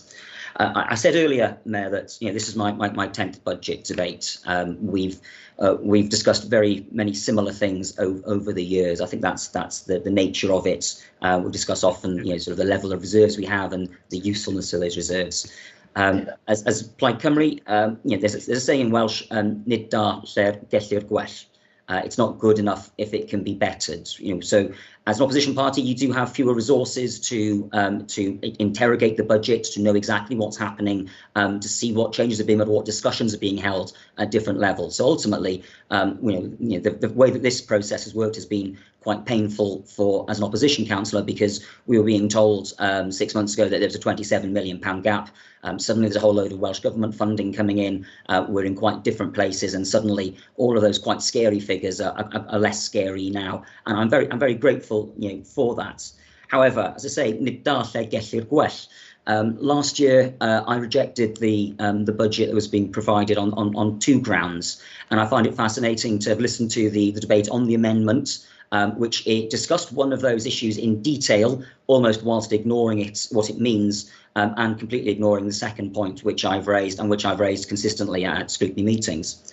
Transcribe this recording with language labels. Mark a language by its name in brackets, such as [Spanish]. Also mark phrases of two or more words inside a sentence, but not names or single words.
[English] I said earlier, Mayor, that this is my 10th budget debate. We've discussed very many similar things over the years. I think that's the nature of it. We'll discuss often, sort of the level of reserves we have and the usefulness of those reserves. As Plaid Cymru, there's a saying in Welsh, [Welsh] nid da ller gellir gwell. [English] It's not good enough if it can be bettered. So as an opposition party, you do have fewer resources to interrogate the budget, to know exactly what's happening, to see what changes are being made, what discussions are being held at different levels. So ultimately, the way that this process has worked has been quite painful as an opposition councillor, because we were being told 6 months ago that there was a £27 million gap. Suddenly there's a whole load of Welsh Government funding coming in. We're in quite different places, and suddenly all of those quite scary figures are less scary now. And I'm very grateful for that. However, as I say, [Welsh] nid da lle gellir gwell. [English] Last year, I rejected the budget that was being provided on two grounds, and I find it fascinating to have listened to the debate on the amendment, which it discussed one of those issues in detail, almost whilst ignoring what it means, and completely ignoring the second point which I've raised, and which I've raised consistently at scrutiny meetings.